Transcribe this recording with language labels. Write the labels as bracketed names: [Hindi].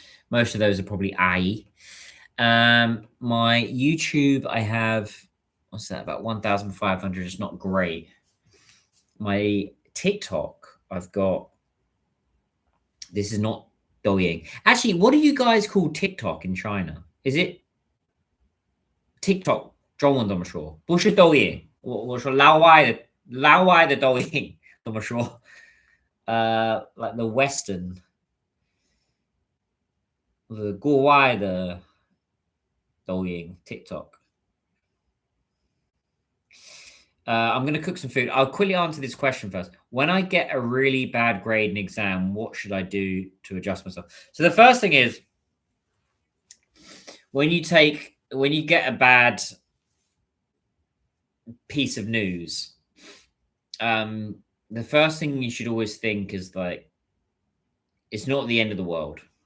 [English] Most of those are probably AI. My YouTube, I have, what's that, about 1,500. It's not great. My TikTok, I've got, this is not Douyin. Actually, what do you guys call TikTok in China? Is it TikTok? [Chinese] 中文怎么说？不是抖音，我说老外的抖音怎么说？ [English] like the Western, [Chinese] 国外的抖音 TikTok. [English] I'm going to cook some food. I'll quickly answer this question first. When I get a really bad grade in exam, what should I do to adjust myself? So the first thing is when you get a bad piece of news, the first thing you should always think is like, it's not the end of the world.